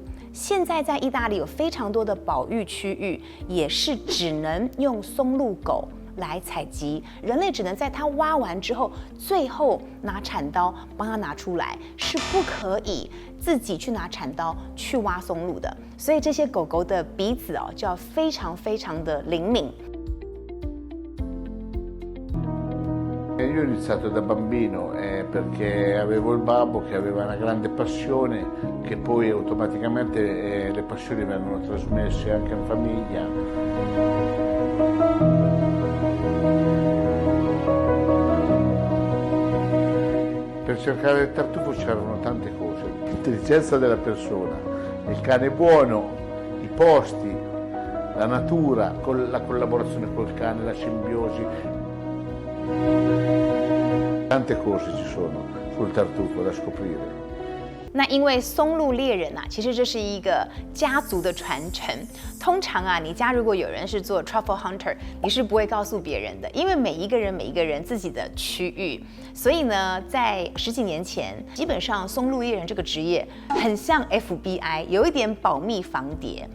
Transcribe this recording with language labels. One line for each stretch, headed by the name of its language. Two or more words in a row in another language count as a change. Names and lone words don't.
Chinese: 现在在意大利有非常多的保育区域，也是只能用松露狗来采集，人类只能在它挖完之后，最后拿铲刀帮它拿出来，是不可以自己去拿铲刀去挖松露的。所以这些狗狗的鼻子就要非常的灵敏。
Italian: Io ho iniziato da bambino perché avevo il babbo che aveva una grande passione, che poi automaticamente le passioni vengono trasmesse anche in famiglia. Per cercare il tartufo c'erano tante cose, l'intelligenza della persona, il cane buono, i posti, la natura, la collaborazione col cane, la simbiosi. Tante cose ci sono sul tartufo da scoprire。
Chinese: 那因为松露猎人其实这是一个家族的传承。通常你家如果有人是做
English: truffle hunter，
Chinese: 你是不会告诉别人的，因为每一个人自己的区域。所以呢，在10几年前，基本上松露猎人这个职业很像 FBI， 有一点保密防谍。